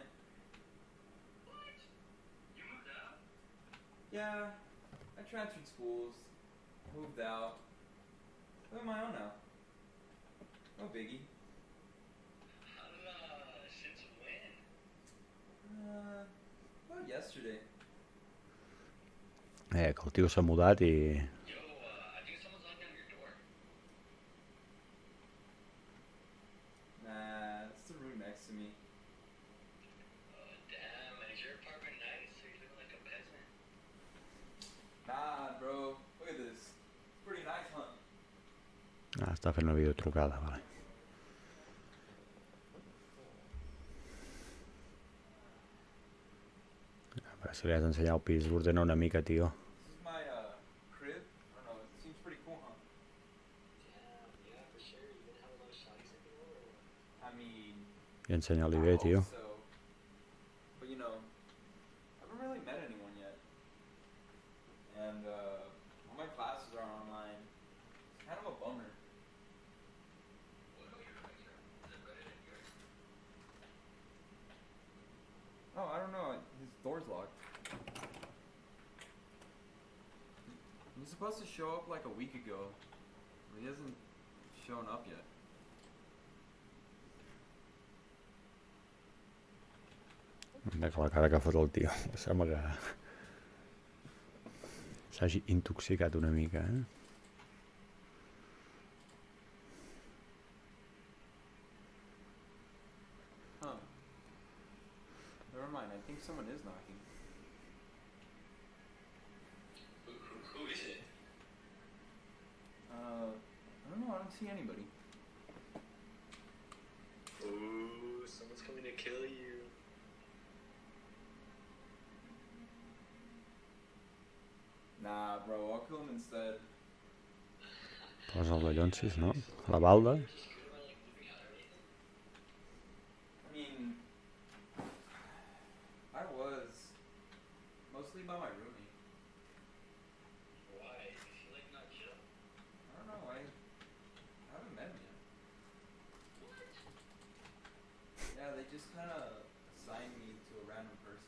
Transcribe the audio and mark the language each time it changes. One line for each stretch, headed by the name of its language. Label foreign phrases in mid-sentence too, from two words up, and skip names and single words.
English: What? You moved out? Yeah, I transferred schools, moved out. Live on my own now. No biggie. Since when? About yesterday.
Catalan: Que el tio s'ha mudat i...
English: Yo, I think someone's knocking on your door. Nah, it's the room next to me. Damn, is your apartment nice? Or you living like a peasant? Nah, bro. Look at this. It's pretty nice, huh?
Catalan: està fent una videotrucada, vale. A veure si li has d'ensenyar el pis, l'ordena una mica, tio.
English: This is my, crib. I don't know, it seems pretty cool, huh? Damn, yeah, for sure. You gonna have a lot of shotties at the door or what? I mean,
Catalan: I ensenya-li
English: I
Catalan: bé,
English: hope
Catalan: tio.
English: so. But you know, I haven't really met anyone yet. And all my classes are online. It's kind of a bummer. What are your friends from? Is it better than yours? Oh, I don't know. His door's locked. He was supposed to show up like a week ago, but he hasn't shown up yet.
Catalan: Mira que la cara que fot el tio. Sembla que... s'hagi intoxicat una mica, eh?
English: Huh. Never mind. I think someone is knocking. Who is it? I don't know. I don't see anybody. Ooh, someone's coming to kill you. Nah, bro. I'll kill him instead.
Catalan: Posa el Ballonsis, no? La balda.
English: I mean, I was mostly by my roommate. Why? Is he like not chill? I don't know. I haven't met him yet. What? Yeah, they just kind of assigned me to a random person.